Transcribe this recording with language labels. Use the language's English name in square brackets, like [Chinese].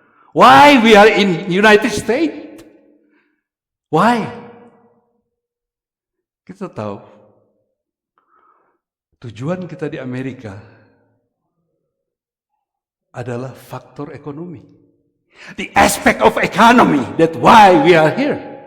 [English] Why we are in United States? Why? [Indonesian] Kita tahu tujuan kita di Amerika adalah faktor ekonomi. [English] The aspect of economy, that's why we are here.